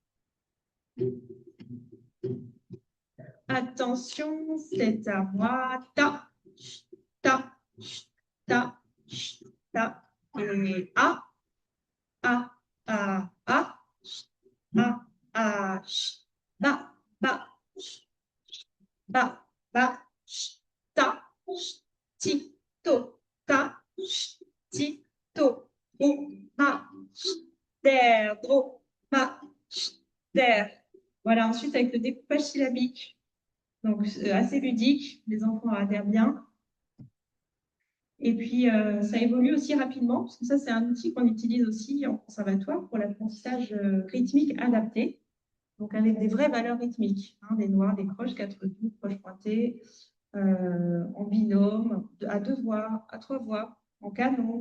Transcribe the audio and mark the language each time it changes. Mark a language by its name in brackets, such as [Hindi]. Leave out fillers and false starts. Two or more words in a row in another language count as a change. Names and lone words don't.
[French] Attention, c'est à moi. Ta, ta, ta, ta. Et a, a, a, a, ba, ba, ba, ba, ta, ti, to, ta, ti, to, o, ma, der, dro, ma, der. Voilà, ensuite avec le découpage syllabique, donc assez ludique, les enfants adhèrent bien. Et puis, ça évolue aussi rapidement, parce que ça, c'est un outil qu'on utilise aussi en conservatoire pour l'apprentissage rythmique adapté, donc avec des vraies valeurs rythmiques, hein, des noirs, des croches, 4 doux, croches pointées, en binôme, à 2 voix, à 3 voix, en canon.